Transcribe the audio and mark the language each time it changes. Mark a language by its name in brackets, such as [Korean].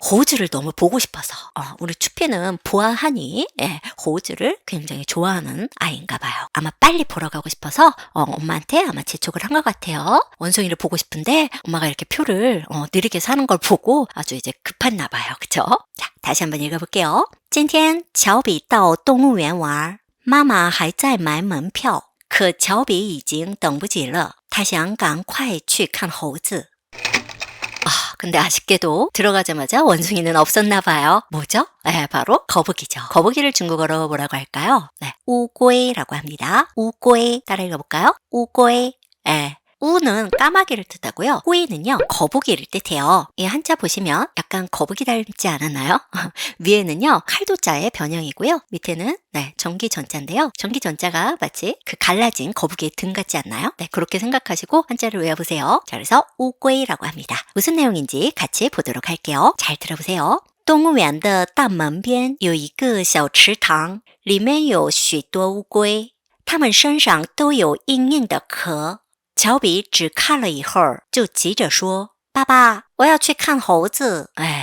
[Korean] 호즈를 너무 보고 싶어서. 우리 추피는 보아하니 호즈를 굉장히 좋아하는 아이인가 봐요. 봐요. 아마 빨리 보러 가고 싶어서 엄마한테 아마 재촉을 한 것 같아요. 원숭이를 보고 싶은데 엄마가 이렇게 표를 느리게 사는 걸 보고 아주 이제 급했나 봐요. 그쵸? 자, 다시 한번 읽어볼게요. [Chinese] 今天乔比到动物园玩，妈妈还在买门票，可乔比已经等不及了，他想赶快去看猴子。 [Korean] 근데 아쉽게도 들어가자마자 원숭이는 없었나 봐요. 뭐죠? 네, 바로 거북이죠. 거북이를 중국어로 뭐라고 할까요? 네, 우꼬이라고 합니다. 우꼬이 따라 읽어볼까요? 우꼬이. 네. 우는 까마귀를 뜻하고요. 꼬이는요 거북이를 뜻해요. 이 한자 보시면 약간 거북이 닮지 않았나요? 위에는요 칼도자의 변형이고요. 밑에는 전기전자인데요. 전기전자가 마치 그 갈라진 거북이의 등 같지 않나요? 네, 그렇게 생각하시고 한자를 외워보세요. 자, 그래서 우꼬이라고 합니다. 무슨 내용인지 같이 보도록 할게요. 잘 들어보세요. [Chinese] 动物园的大门边有一个小池塘，里面有许多乌龟，它们身上都有硬硬的壳。乔比只看了一会儿，就急着说：“爸爸，我要去看猴子。”